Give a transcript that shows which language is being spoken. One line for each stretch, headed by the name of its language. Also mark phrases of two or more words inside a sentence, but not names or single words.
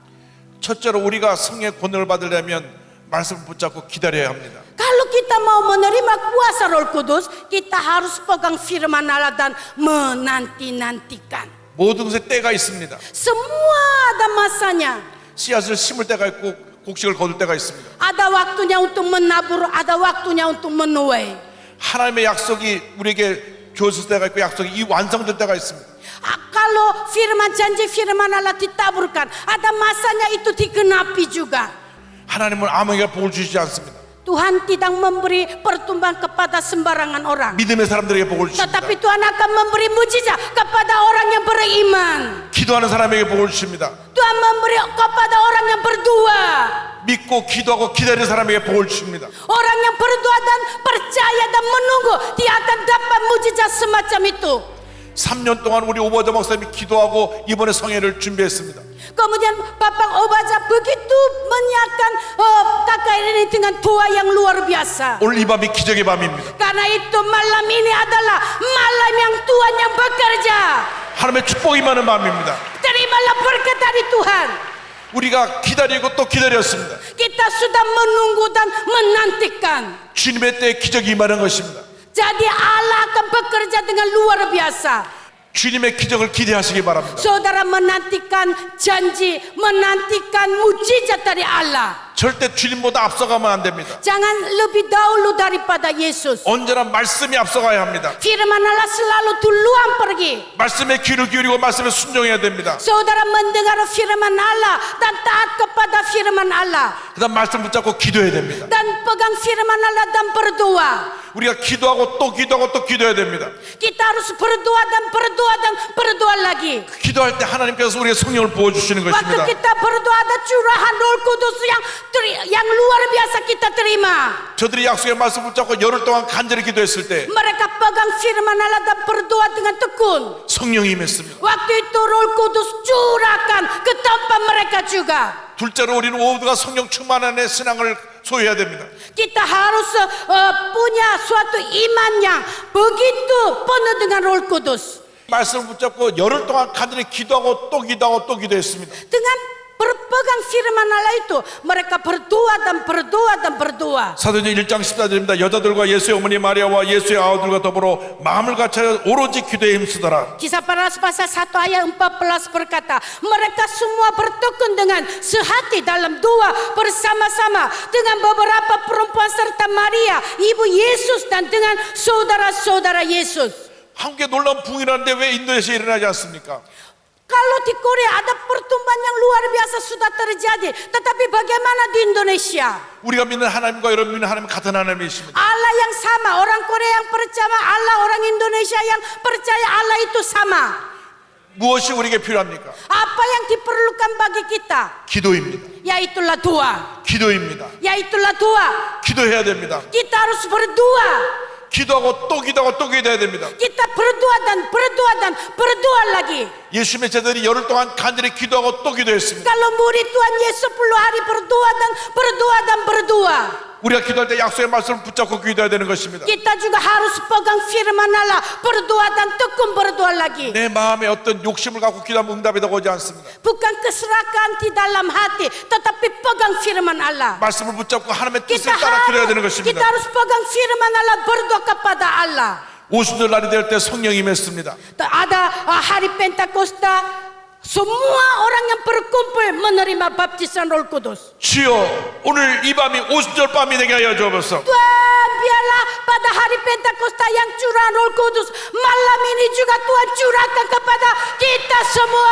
Korean: 첫째로 우리가 성령의 권능을 받으려면 말씀을 붙잡고 기다려야 합니다.
Indonesian: Kalau kita mau menerima kuasa Roh Kudus, kita harus pegang firman Allah dan menanti-nantikan.
Korean: 모든 것에 때가 있습니다.
Indonesian: Semua ada masanya.
Korean: 씨앗을 심을 때가 있고 곡식을 거둘 때가 있습니다.
Indonesian: Ada waktunya untuk menabur, ada waktunya untuk menuai.
Korean: 하나님의 약속이 우리에게 주어질 때가 있고 약속이 이 완성될 때가 있습니다.
Indonesian: Kalau janji firman Allah ditaburkan, ada masanya itu digenapi juga.
Korean: 하나님은 아무에게 복을 주시지 않습니다.
Indonesian: Tuhan tidak memberi pertumbuhan kepada sembarangan orang,
Korean: 믿음의 사람들에게 복을 주십니다.
Indonesian: tetapi Tuhan akan memberi mujizat kepada orang yang beriman.
Korean: 기도하는 사람에게 복을 주십니다.
Indonesian: Tuhan memberi kepada orang yang berdoa.
Korean: 믿고 기도하고 기다리는 사람에게 복을 주십니다.
Indonesian: Orang yang berdoa dan percaya dan menunggu, dia akan dapat mujizat semacam itu.
Korean: 3년 동안 우리 오버저 목사님이 기도하고 이번에 성회를 준비했습니다.
Indonesian: Kemudian Bapak Obaja begitu menyiapkan kakak ini dengan doa yang luar biasa.
Korean: 오늘 이 밤이 기적의 밤입니다.
Indonesian: Karena itu malam ini adalah malam yang Tuhan yang bekerja.
Korean: 하나님의 축복이 많은 밤입니다.
Indonesian: Terimalah berkat dari Tuhan.
Korean: 우리가 기다리고 또 기다렸습니다.
Indonesian: Kita sudah menunggu dan menantikan.
Korean: 주님의 때에 기적이 임하는 것입니다.
Indonesian: Jadi Allah akan bekerja dengan luar biasa.
Korean: 주님의 기적을 기대하시기 바랍니다.
Indonesian: Saudara menantikan janji, menantikan mujizat dari Allah.
Korean: 절대 주님보다 앞서가면 안 됩니다.
Indonesian: Jangan lebih dahulu daripada Yesus.
Korean: 언제나 말씀이 앞서가야 합니다.
Indonesian: Firman Allah selalu duluan pergi.
Korean: 말씀에 귀를 기울이고 말씀에 순종해야 됩니다.
Indonesian: Saudara mendengar firman Allah dan taat kepada firman Allah.
Korean: 그다음 말씀 붙잡고 기도해야 됩니다.
Indonesian: Dan pegang firman Allah dan berdoa.
Korean: 우리가 기도하고 또 기도하고 또 기도해야 됩니다.
Indonesian: Kita harus berdoa dan berdoa dan berdoa lagi.
Korean: 기도할 때 하나님께서 우리의 성령을 부어주시는
Indonesian: Waktu
Korean: 것입니다.
Indonesian: kita berdoa ada curahan Roh Kudus yang luar biasa kita terima.
Korean: 저들이 약속의 말씀 붙잡고 열흘 동안 간절히 기도했을 때
Indonesian: Mereka pegang firman Allah dan berdoa dengan tekun.
Korean: 성령이 임했습니다.
Indonesian: Waktu itu Roh Kudus curahkan ke tempat mereka juga.
Korean: 둘째로 우리는 모두가 성령 충만 안에 신앙을 소유해야 됩니다.
Indonesian: Kita harus punya suatu iman yang begitu penuh dengan Roh Kudus.
Korean: 말씀을 붙잡고 열흘 동안 간절히 기도하고 또 기도하고 또 기도했습니다.
Indonesian: Dengan berpegang firman Allah itu, mereka berdoa dan berdoa dan berdoa.
Korean: 사도행전 1장 14절입니다. 여자들과 예수의 어머니 마리아와 예수의 아우들과 더불어 마음을 같이 오로지 기도에 힘쓰더라.
Indonesian: Kisah para Rasul pasal 1 ayat 14 berkata, mereka semua bertekun dengan sehati dalam doa bersama-sama dengan beberapa perempuan serta Maria, ibu Yesus, dan dengan saudara-saudara Yesus.
Korean: 한국에 놀라운 붕이라는데 왜 인도네시아에 일어나지 않습니까?
Indonesian: Kalau di Korea ada pertumbuhan yang luar biasa sudah terjadi, tetapi bagaimana di Indonesia?
Korean: 우리가 믿는 하나님과 여러분 믿는 하나님은 같은 하나님이십니다.
Indonesian: Allah yang sama, orang Korea yang percaya Allah, orang Indonesia yang percaya Allah itu sama.
Korean: 무엇이 우리에게 필요합니까?
Indonesian: Apa yang diperlukan bagi kita?
Korean: 기도입니다.
Indonesian: Yaitulah doa.
Korean: 기도입니다.
Indonesian: Yaitulah doa.
Korean: 기도해야 됩니다.
Indonesian: Kita harus berdoa.
Korean: 기도하고 또 기도하고 또 기도해야 됩니다.
Indonesian: Kita berdoa dan berdoa lagi.
Korean: 예수님의 제자들이 열흘 동안 간절히 기도하고 또 기도했습니다.
Indonesian: Kalau murid Tuhan Yesus 10 hari berdoa.
Korean: 우리가 기도할 때 약속의 말씀을 붙잡고 기도해야 되는 것입니다.
Indonesian: Kita juga harus pegang firman Allah, berdoa dan tekun berdoa lagi.
Korean: 내 마음에 어떤 욕심을 갖고 기도하면 응답이 더 오지 않습니다.
Indonesian: Bukan keserakahan di dalam hati, tetapi pegang firman Allah.
Korean: 말씀을 붙잡고 하나님의 뜻을
Indonesian: Kita
Korean: 따라 기도해야 되는 것입니다.
Indonesian: harus pegang firman Allah, berdoa kepada Allah.
Korean: 오순절 날이 될 때 성령이 임했습니다.
Indonesian: Ada hari Pentakosta, semua orang yang berkumpul menerima baptisan Roh Kudus.
Korean: 주여 오늘 이 밤이 오순절 밤이 되게 하여 주옵소서.
Indonesian: Tuhan, biarlah pada hari Pentakosta yang curah Roh Kudus, malam ini juga Tuhan curahkan kepada kita semua.